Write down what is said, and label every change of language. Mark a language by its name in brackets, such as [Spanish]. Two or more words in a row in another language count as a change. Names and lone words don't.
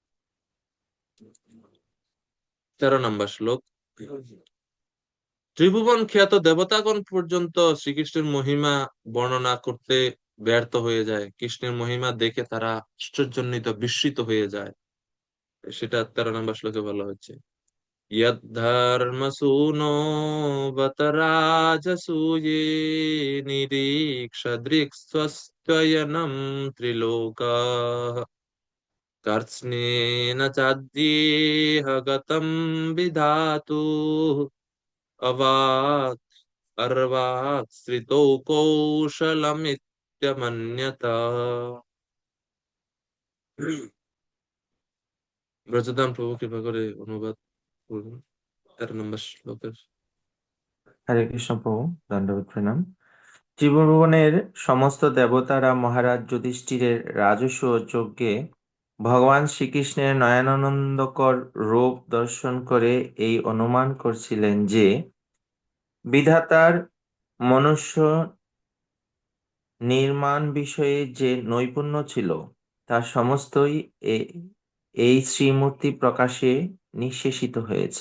[Bangla] 13 নম্বর শ্লোক। ত্রিভুবন খ্যাত দেবতাগণ পর্যন্ত শ্রীকৃষ্ণের মহিমা বর্ণনা করতে ব্যর্থ হয়ে যায়, কৃষ্ণের মহিমা দেখে তারা আশ্চর্যান্বিত বিস্মিত হয়ে যায়, সেটা 13 নম্বর শ্লোকে বলা হচ্ছে। [Sanskrit] यद्धर्मसूनो बत राजसूये निरीक्षदृक्स्वस्त्वयनं त्रिलोकाः कर्त्स्नेन चाद्येह गतं विधातुः अवाक् अर्वाक् श्रितौ कौशलमित्यमन्यता। [Bangla] ব্রজদান প্রভু কৃপা করে অনুবাদ করুন 13 নম্বর শ্লোকের। হরে কৃষ্ণ প্রভু, দণ্ডবত প্রণাম। ত্রিভুবনের সমস্ত দেবতারা মহারাজ যুধিষ্ঠিরের রাজস্ব যজ্ঞে ভগবান শ্রীকৃষ্ণের নয়নানন্দকর রূপ দর্শন করে এই অনুমান করছিলেন যে বিধাতার মনুষ্য নির্মাণ বিষয়ে যে নৈপুণ্য ছিল তার সমস্তই এই শ্রীমূর্তি প্রকাশে নিঃশেষিত হয়েছে।